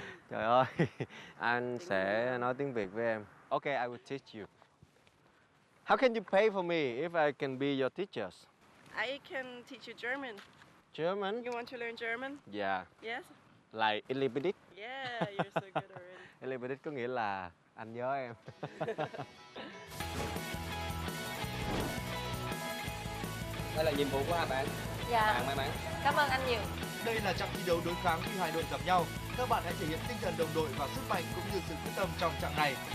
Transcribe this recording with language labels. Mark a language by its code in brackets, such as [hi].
[vi] Trời ơi, anh sẽ nói tiếng Việt với em. [en] Okay, I will teach you. How can you pay for me if I can be your teachers? I can teach you German. German? You want to learn German? Yeah. Yes. Like a little bit. Yeah, you're so good already. A little bit [vi] có nghĩa là anh nhớ em. Đây là nhiệm vụ của hai bạn. Dạ, Bạn may mắn. cảm ơn anh nhiều. Đây là trận thi đấu đối kháng khi hai đội gặp nhau. Các bạn hãy thể hiện tinh thần đồng đội và sức mạnh cũng như sự quyết tâm trong trận này.